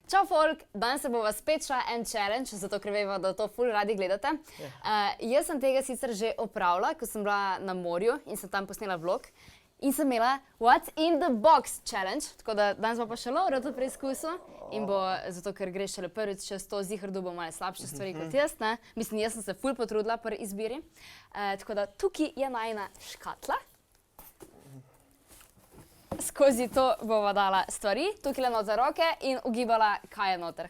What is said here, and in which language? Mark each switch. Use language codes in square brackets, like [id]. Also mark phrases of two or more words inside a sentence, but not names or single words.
[sl] Čau folk, danes se bova spet šla en challenge, zato ker veva, da to ful radi gledate. Jaz sem tega sicer že opravila, ko sem bila na morju in sem tam posnela vlog. In sem imela What's in the box challenge, tako da danes bo pa še Laura to preizkusil. In bo, zato ker greš šele prvič čez to zihrdu, bo malo slabše stvari kot jaz, ne? Mislim, jaz sem se ful potrudila pri izbiri. Tako da tukaj je najina škatla. Skozi to bova dala stvari, tukaj noter roke in ugibala, kaj je noter.